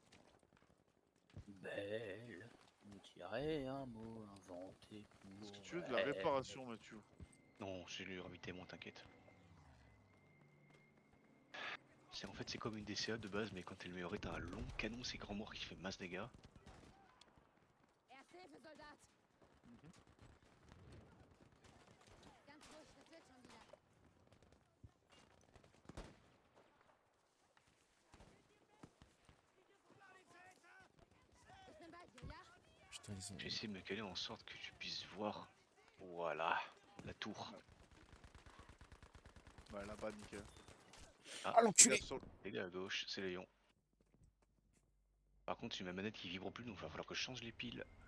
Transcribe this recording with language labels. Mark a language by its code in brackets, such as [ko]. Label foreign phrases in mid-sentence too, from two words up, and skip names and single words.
[fr] Belle, on dirait un mot inventé pour. est-ce que tu veux de la réparation, Mathieu? Non, je lui ai remis mon t'inquiète. C'est en fait c'est comme une DCA de base mais quand t'es le meilleur t'as un long canon c'est grand mort qui fait masse dégâts. [de] Erste Hilfe, Soldat. Ganz ruhig, das wird schon wieder. Ich bin bei dir, ja? [fr] Putain, ils ont... J'ai essayé de me caler en sorte que tu puisses voir. Voilà, la tour. Ouais, là-bas, nickel. Ah l'enculé! Regarde sur le- Les gars à gauche, c'est Léon. Par contre, j'ai ma manette qui vibre plus donc il va falloir que je change les piles.